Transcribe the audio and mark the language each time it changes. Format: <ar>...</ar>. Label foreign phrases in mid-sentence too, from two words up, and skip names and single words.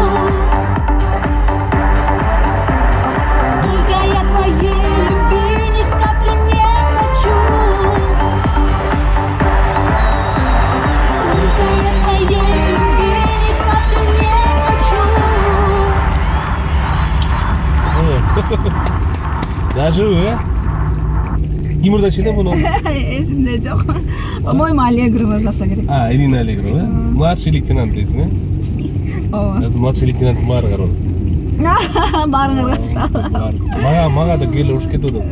<ru>Только я твоей любви ни капли не хочу. Только я твоей любви ни капли не хочу.</ru> <ky>Даже Ким ырдачу эле муну? Эсимде жок. По-моему, Аллегрова ырдаса керек. Ирина Аллегрова,</ky> <ru>младший лейтенант</ru> <ky>дейсиң, Ооба. Азыр</ky> <ru>младший лейтенанттын</ru> <ky>баары карап. Баарыңар ырдаса. Мага да келе уруш кетип атат.</ky>